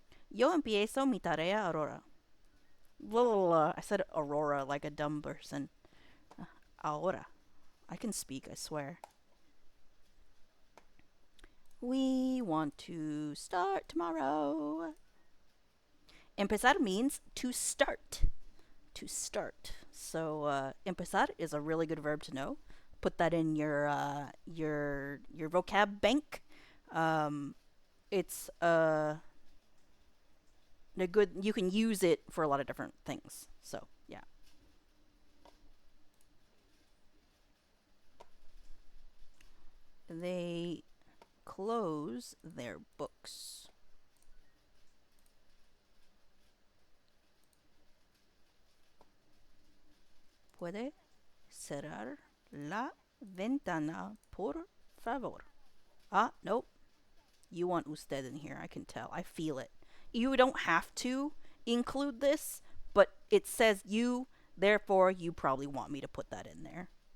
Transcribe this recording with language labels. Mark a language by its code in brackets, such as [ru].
[es] Yo empiezo mi tarea ahora. [en] I said Aurora like a dumb person. Ahora. I can speak, I swear. We want to start tomorrow. Empezar means to start. To start. So empezar is a really good verb to know. Put that in your vocab bank. It's a good, you can use it for a lot of different things. So yeah. They close their books. [es] Puede cerrar la ventana, por favor. [en] Ah, nope. You want usted in here. I can tell. I feel it. You don't have to include this, but it says you, therefore you probably want me to put that in there.